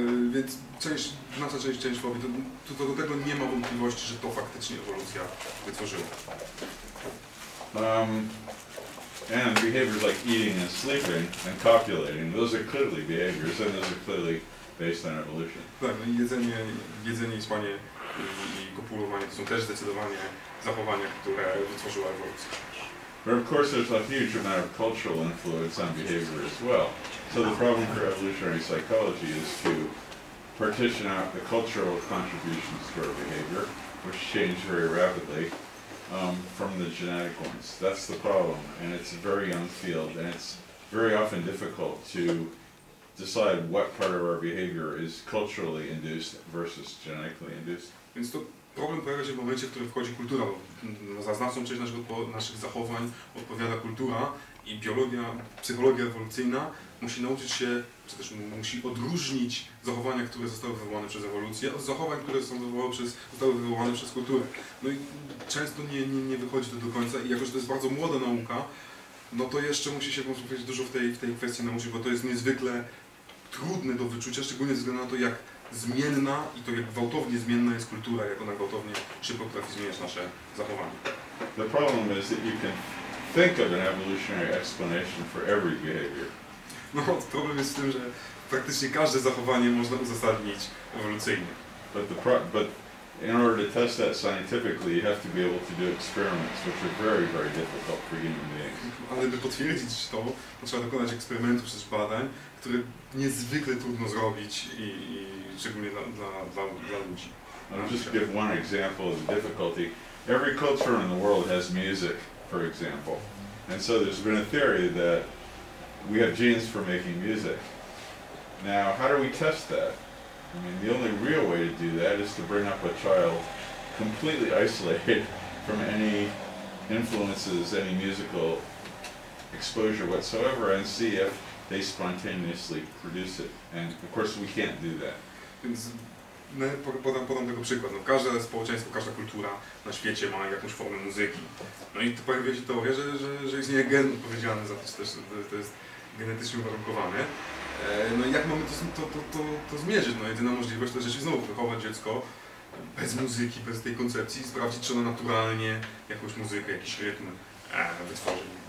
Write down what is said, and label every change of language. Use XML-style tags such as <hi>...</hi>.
<pl>Więc nasza część fobii, to do tego nie ma wątpliwości, że to faktycznie ewolucja wytworzyła.</pl> <en>And behaviors like eating and sleeping and copulating, those are clearly behaviors, and those are clearly based on evolution.</en> <pl>Tak, no i jedzenie i spanie i kopulowanie to są też zdecydowanie zachowania, które wytworzyła ewolucja.</pl> <en>But of course there's a huge amount of cultural influence on behavior as well. So the problem for evolutionary psychology is to partition out the cultural contributions to our behavior, which change very rapidly, from the genetic ones. That's the problem, and it's a very young field, and it's very often difficult to decide what part of our behavior is culturally induced versus genetically induced.</en> <pl>Więc to problem pojawia się w momencie, w którym wchodzi kultura. Za znaczną część naszych zachowań odpowiada kultura i psychologia ewolucyjna musi nauczyć się, czy też musi odróżnić zachowania, które zostały wywołane przez ewolucję, od zachowań, które zostały wywołane przez kulturę. No i często nie wychodzi to do końca i jako, że to jest bardzo młoda nauka, no to jeszcze musi się dużo w tej kwestii nauczyć, bo to jest niezwykle trudne do wyczucia, szczególnie ze względu na to, jak zmienna i to jak gwałtownie zmienna jest kultura, jak ona gwałtownie szybko potrafi zmieniać nasze zachowania.</pl> <en>The problem is that you can think of an evolutionary explanation for every behavior.</en> <pl>No, problem jest w tym, że praktycznie każde zachowanie można uzasadnić ewolucyjnie.</pl> <en>But in order to test that scientifically, you have to be able to do experiments, which are very, very difficult for human beings.</en> <pl>Ale by potwierdzić to trzeba dokonać eksperymentów czy badań, które niezwykle trudno zrobić i szczególnie dla ludzi.</pl> <en>I'll just give one example of the difficulty. Every culture in the world has music, for example. And so there's been a theory that we have genes for making music. Now, how do we test that? I mean, the only real way to do that is to bring up a child completely isolated from any influences, any musical exposure whatsoever, and see if they spontaneously produce it. And of course we can't do that.</en> <pl>Więc podam tego przykład. No, każde społeczeństwo, każda kultura na świecie ma jakąś formę muzyki. No i tu pojawia się teoria, że istnieje gen odpowiedzialny za to, że to jest genetycznie uwarunkowane. No i jak mamy to zmierzyć? No jedyna możliwość to rzeczywiście znowu wychować dziecko bez muzyki, bez tej koncepcji, sprawdzić, czy ona naturalnie jakąś muzykę, jakiś rytm wytworzy.</pl>